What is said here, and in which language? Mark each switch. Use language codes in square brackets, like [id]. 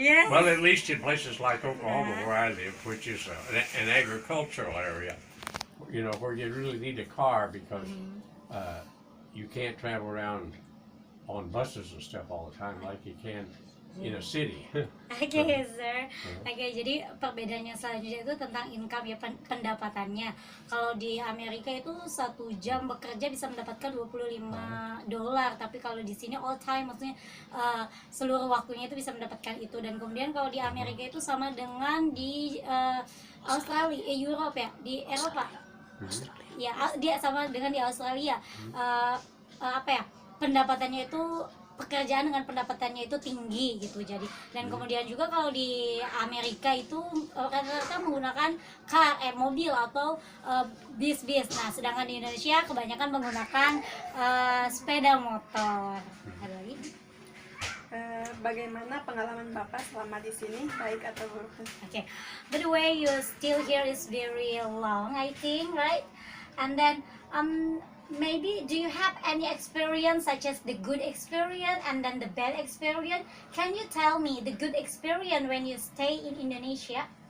[en] Well, at least in places like Oklahoma, where I live, which is an agricultural area, you know, where you really need a car because you can't travel around on buses and stuff all the time like you can in a city. Oke, sir. [id] Oke, jadi perbedaannya selanjutnya itu tentang income ya, pendapatannya. Kalau di Amerika itu 1 jam bekerja bisa mendapatkan $25, tapi kalau di sini [en] all time, [id] maksudnya seluruh waktunya itu bisa mendapatkan itu. Dan kemudian kalau di Amerika itu sama dengan di Australia, Europe ya, di Eropa. Ya, dia sama dengan di Australia. Apa ya? Pendapatannya itu pekerjaan dengan pendapatannya itu tinggi gitu. Jadi dan kemudian juga kalau di Amerika itu rata-rata menggunakan mobil atau bis. Nah, sedangkan di Indonesia kebanyakan menggunakan sepeda motor. Ada lagi? Bagaimana pengalaman Bapak selama di sini, baik atau buruk? [en] Okay. By the way, you still here is very long, I think, right? And then maybe do you have any experience such as the good experience and then the bad experience? Can you tell me the good experience when you stay in Indonesia?